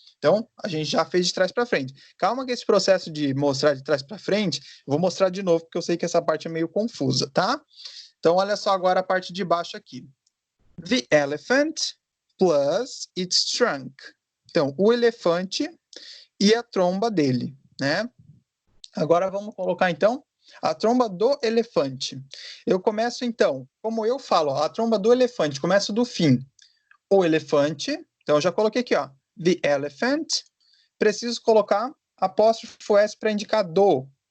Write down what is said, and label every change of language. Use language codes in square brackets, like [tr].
[pt] Então, a gente já fez de trás para frente. Calma que esse processo de mostrar de trás para frente, eu vou mostrar de novo, porque eu sei que essa parte é meio confusa, tá? Então, olha só agora a parte de baixo aqui. [en] The elephant plus its trunk. [pt] Então, o elefante e a tromba dele, né? Agora vamos colocar, então, a tromba do elefante. Eu começo, então, como eu falo, ó, a tromba do elefante, começo do fim. O elefante, então eu já coloquei aqui, ó, the elephant. Preciso colocar apóstrofo S para indicar do.